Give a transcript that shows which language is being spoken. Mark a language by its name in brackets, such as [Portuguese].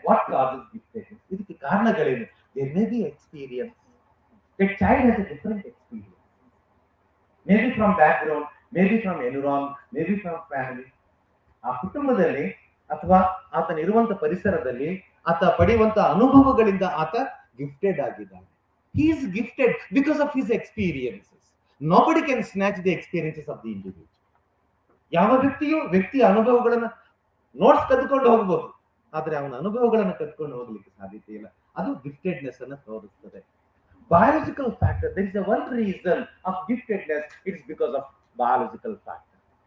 [English] What causes giftedness? [Kannada] ಇದಕ್ಕೆ ಕಾರಣಗಳೇನು? [English] There may be experience. The child has a different experience, may be from background, may be from environ, may be from family. [Kannada] ಆ ಕುಟುಂಬದಲ್ಲಿ ಅಥವಾ ಆತನ ಇರುವಂತ ಪರಿಸರದಲ್ಲಿ ಆತ ಪಡೆಯುವಂತ ಅನುಭವಗಳಿಂದ ಆತ ಗಿಫ್ಟೆಡ್ ಆಗಿದ್ದಾನೆ. [English] He is gifted because of his experiences. Nobody can snatch the experiences of the individual. [Kannada] ಯಾವ ವ್ಯಕ್ತಿಯ ಅನುಭವಗಳನ್ನ ನೋಟ್ಸ್ ಕದ್ಕೊಂಡು ಹೋಗ್ಬೋದು, ಆದ್ರೆ ಅವನ ಅನುಭವಗಳನ್ನ ಕದ್ಕೊಂಡು ಹೋಗ್ಲಿಕ್ಕೆ ಸಾಧ್ಯತೆ ಇಲ್ಲ. ಅದು ಗಿಫ್ಟೆಡ್ನೆಸ್ ಅನ್ನ ತೋರಿಸ್ತದೆ. [English] Biological factor. There is a one reason of giftedness. It is because of biological factor.